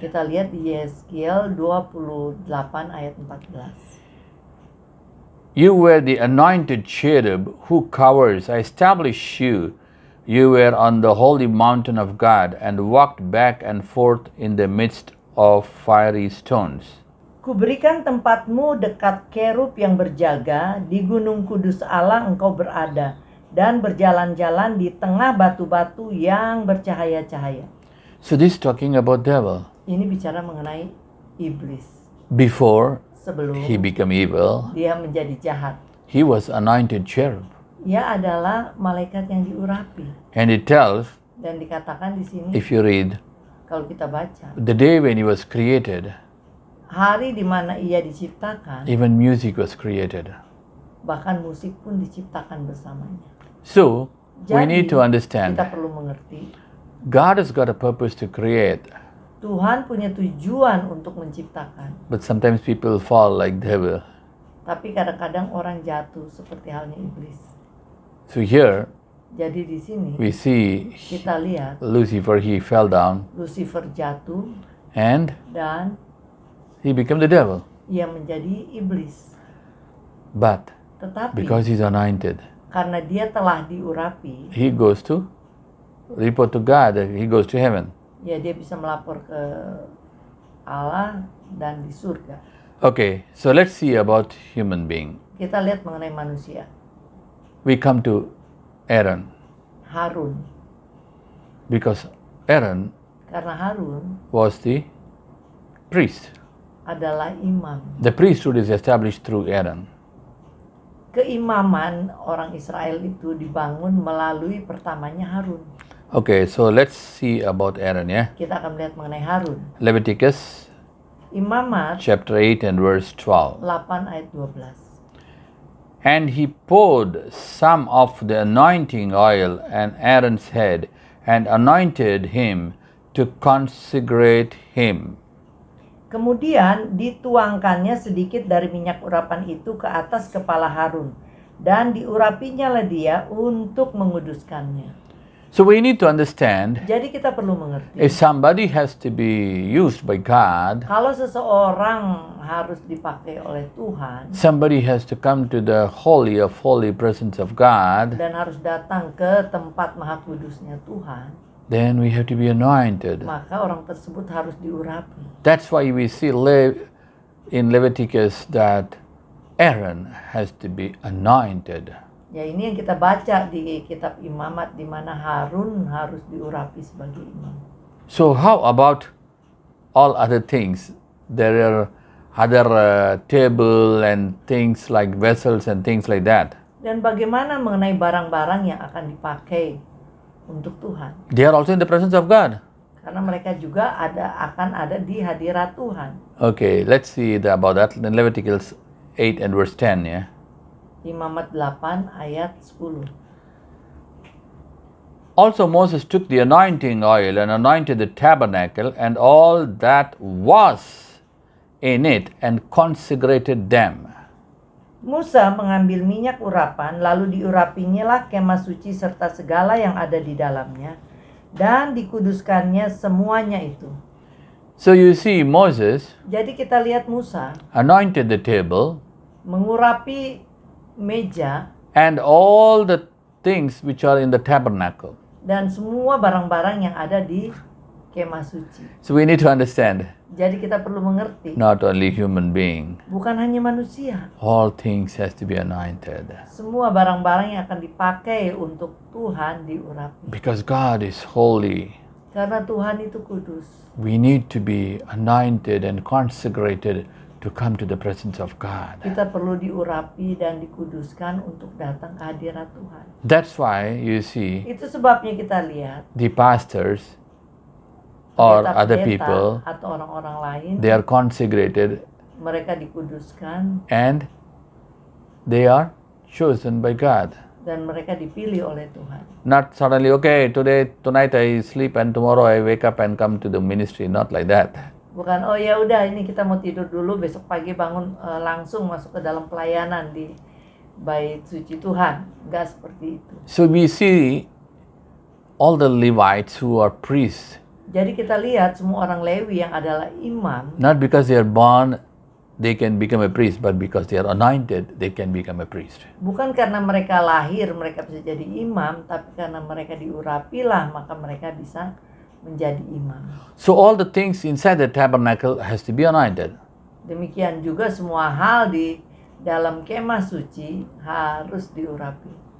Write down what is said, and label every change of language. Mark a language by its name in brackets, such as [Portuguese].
[Indonesian] Kita lihat di Yeskiel 28 ayat 14. [English] You were the anointed cherub who covers. I established you. You were on the holy mountain of God and walked back and forth in the midst of fiery stones. [Indonesian] Kuberikan tempatmu dekat kerub yang berjaga, di gunung kudus Allah engkau berada, dan berjalan-jalan di tengah batu-batu yang bercahaya-cahaya. [English] So this is talking about devil. [Indonesian] Ini bicara mengenai iblis. [English] Before [Indonesian] Sebelum [English] he became evil, [Indonesian] dia menjadi jahat, [English] he was anointed cherub. [Indonesian] ia adalah malaikat yang diurapi. [English] And it tells, [Indonesian] Dan dikatakan di sini, [English] if you read, [Indonesian] kalau kita baca, [English] the day when he was created, [Indonesian] hari di mana ia diciptakan, [English] even music was created. [Indonesian] bahkan musik pun diciptakan bersamanya. [English] So we [Indonesian] Jadi, [English] need to understand, [Indonesian] kita perlu mengerti, [English] God has got a purpose to create. [Indonesian] Tuhan punya tujuan untuk menciptakan. [English] But sometimes people fall like devil. [Indonesian] Tapi kadang-kadang orang jatuh seperti halnya iblis. [English] So here [Indonesian] Jadi di sini [English] we see [Indonesian] kita lihat [English] Lucifer, he fell down [Indonesian] Lucifer jatuh [English] and [Indonesian] dan [English] he became the devil. [Indonesian] ia menjadi iblis. [English] But [Indonesian] Tetapi [English] because he's anointed, [Indonesian] karena dia telah diurapi, [English] he goes to report to God, he goes to heaven. [Indonesian] ya dia bisa melapor ke Allah dan di surga. [English] Okay, so let's see about human being. [Indonesian] Kita lihat mengenai manusia. [English] We come to Aaron [Indonesian] Harun. [English] because Aaron [Indonesian] Karena Harun [English] was the priest. [Indonesian] adalah imam. [English] The priesthood is established through Aaron. [Indonesian] Keimaman orang Israel itu dibangun melalui pertamanya Harun. [English] Okay, so let's see about Aaron, yeah? [Indonesian] Kita akan melihat mengenai Harun. [English] Leviticus [Indonesian] Imamat [English] chapter 8 and verse 12. [Indonesian] 8 ayat 12. [English] And he poured some of the anointing oil on Aaron's head and anointed him to consecrate him. [Indonesian] Kemudian dituangkannya sedikit dari minyak urapan itu ke atas kepala Harun, dan diurapinya lah dia untuk menguduskannya. [English] So we need to understand, [Indonesian] Jadi kita perlu mengerti, [English] if somebody has to be used by God, [Indonesian] kalau seseorang harus dipakai oleh Tuhan [English] somebody has to come to the holy of holy presence of God, [Indonesian] dan harus datang ke tempat maha kudusnya Tuhan, [English] then we have to be anointed. [Indonesian] maka orang tersebut harus diurapi. [English] That's why we see in Leviticus that Aaron has to be anointed. [Indonesian] Ya, ini yang kita baca di kitab Imamat, di mana Harun harus diurapi sebagai imam. [English] So how about all other things? There are other table and things like vessels and things like that. [Indonesian] Dan bagaimana mengenai barang-barang yang akan dipakai untuk Tuhan? [English] They are also in the presence of God. [Indonesian] Karena mereka juga akan ada di hadirat Tuhan. [English] Okay, let's see about that in Leviticus 8 and verse 10, yeah? [Indonesian] Imamat 8 ayat 10. [English] Also Moses took the anointing oil and anointed the tabernacle and all that was in it and consecrated them. [Indonesian] Musa mengambil minyak urapan, lalu diurapinyalah kemah suci serta segala yang ada di dalamnya, dan dikuduskannya semuanya itu. [English] So you see, Moses [Indonesian] Jadi kita lihat Musa [English] anointed the table [Indonesian] mengurapi meja [English] and all the things which are in the tabernacle. [Indonesian] dan semua barang-barang yang ada di kemah suci. [English] So we need to understand, [Indonesian] Jadi kita perlu mengerti, [English] not only human being, [Indonesian] bukan hanya manusia. [English] all things has to be anointed. [Indonesian] Semua barang-barang yang akan dipakai untuk Tuhan diurapi. [English] Because God is holy, [Indonesian] Karena Tuhan itu kudus. [English] we need to be anointed and consecrated to come to the presence of God. [Indonesian] Kita perlu diurapi dan dikuduskan untuk datang ke hadirat Tuhan. [English] That's why you see [Indonesian] Itu sebabnya kita lihat [English] the pastors or [Indonesian] pendeta-pendeta [English] other people, [Indonesian] atau orang-orang lain, [English] they are consecrated [Indonesian] mereka dikuduskan [English] and they are chosen by God. [Indonesian] dan mereka dipilih oleh Tuhan. [English] Not suddenly, okay, tonight I sleep and tomorrow I wake up and come to the ministry. Not like that. [Indonesian] Bukan, oh ya udah ini kita mau tidur dulu, besok pagi bangun langsung masuk ke dalam pelayanan di bait suci Tuhan. Enggak seperti itu. [English] So we see all the Levites who are priests, [Indonesian] Jadi kita lihat semua orang Lewi yang adalah imam, [English] not because they are born, they can become a priest, but because they are anointed, they can become a priest. [Indonesian] bukan karena mereka lahir mereka bisa jadi imam, tapi karena mereka diurapilah maka mereka bisa menjadi imam. [English] So all the things inside the tabernacle has to be anointed. [Indonesian] Demikian juga semua hal di dalam kemah suci harus diurapi.